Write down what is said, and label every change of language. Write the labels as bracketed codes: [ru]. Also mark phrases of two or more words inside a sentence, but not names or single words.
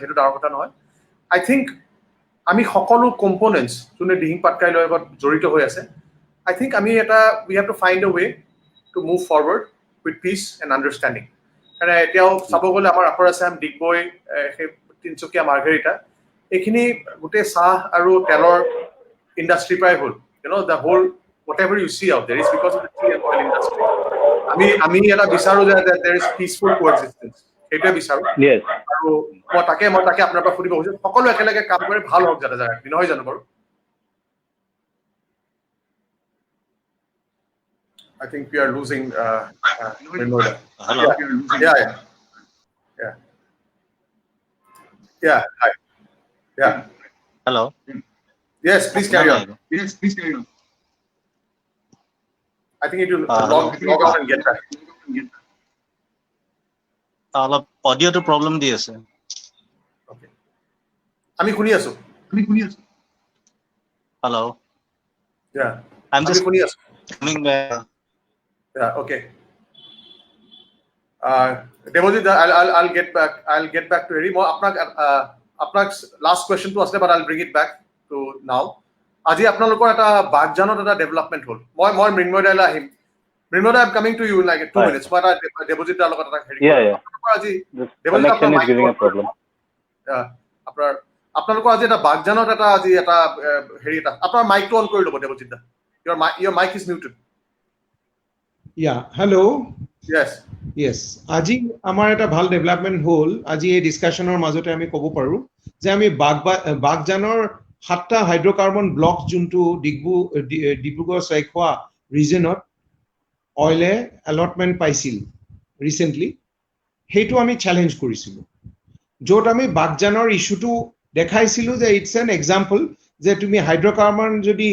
[as] সেইটো ডাঙৰ কথা নহয় [en] I think [as] আমি সকলো কম্পনেণ্টছ যোনে দিহিং পাটকাইৰ লগত জড়িত হৈ আছে [en] I think [as] আমি এটা [en] we have to find a way to move forward with peace and understanding [as] কাৰণ এতিয়াও চাব গ'লে আমাৰ আপাৰ আছাম ডিগবৈ সেই তিনিচুকীয়া মাৰ্ঘেৰিটা এইখিনি গোটেই চাহ আৰু তেলৰ ইণ্ডাষ্ট্ৰীৰ পৰাই হ'ল [en] the whole whatever you see out there is because of the tea and oil industry. [as] আমি এটা বিচাৰো যে [en] there is peaceful coexistence. [as] সেইটোৱে বিচাৰো। [en] Yes. [as] আৰু মই তাকে আপোনাৰ পৰা সুধিব খুজিছো সকলো একেলগে কাম কৰি ভাল হওক যাতে জাগাত নহয় জানো বাৰু? [en] I think we are losing Hello. Yeah. Hi. Yeah. Hello. Yes, please carry on. I think it will log out and get back. [as] অলপ অডিওটো প্ৰব্লেম দি আছে ওকে আমি শুনি আছো [en] হেল্ল' yeah I'm just [as] শুনি আছো [en] coming back yeah okay Devojit I'll get back to Eri [as] মই আপোনাক [en] last question to asle but I'll bring it back to now [as] আজি আপোনালোকৰ এটা বাগজানত এটা ডেভেলপমেন্ট হ'ল মই মৃন্ময়দালৈ আহিম মৃন্ময়দা [en] I'm coming to you in like 2 minutes but Devojit [as] দাৰ লগত এটা হেৰি আজি [en] Devojit [as] আপোনালোকৰ আজি এটা বাগজানত এটা আজি এটা হেৰি এটা আপোনাৰ মাইকটো অন কৰি ল'ব Devojit দা [en] your mic is muted yeah hello yes [as] আজি আমাৰ এটা ভাল ডেভেলপমেন্ট হ'ল আজি এই ডিসকাশনৰ মাজতে আমি ক'ব পাৰো যে আমি বাগজানৰ 7টা হাইড্ৰকাৰ্বন ব্লক যোনটো ডিব্ৰুগড় সাইখোৱা ৰিজনত অইলে অলটমেন্ট পাইছিল ৰিসেন্টলি হেইটো আমি চ্যালেঞ্জ কৰিছিলো য'ত আমি বাগজানৰ ইস্যুটো দেখাইছিলো যে [en] it's an example [as] যে তুমি হাইড্ৰকাৰ্বন যদি